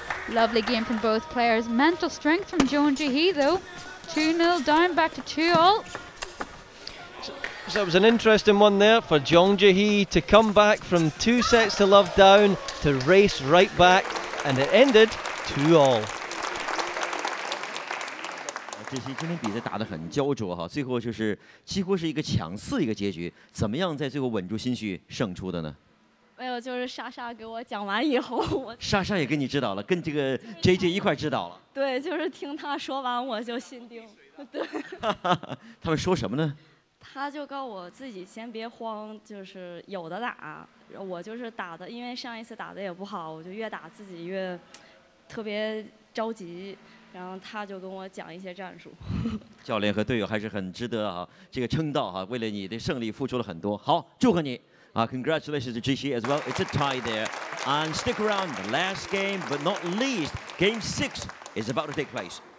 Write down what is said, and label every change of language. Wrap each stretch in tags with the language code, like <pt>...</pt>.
<en>Lovely game from both players. Mental strength from Jeon Ji though. 2-0 down, back to 2-all. So it was an interesting one there for Jeon Ji to come back from 2 sets to love down to race right back, and it ended 2-all.</en> <zh>这些今天比赛打得很焦灼哈，最后就是几乎是一个抢4一个结局，怎么样在最后稳住心绪胜出的呢？没有，就是莎莎给我讲完以后，我莎莎也跟你指导了，跟这个 JJ 一块指导了。对，就是听他说完我就心定。对。他们说什么呢？他就告我自己先别慌，就是有的打。我就是打的，因为上一次打的也不好，我就越打自己越特别着急。然后他就跟我讲一些战术。教练和队友还是很值得啊，这个称道哈，为了你的胜利付出了很多。好，祝贺你啊</zh> <en>！Congratulations to GC as well. It's a tie there, and stick around. The last game, but not least, Game 6 is about to take place.</en>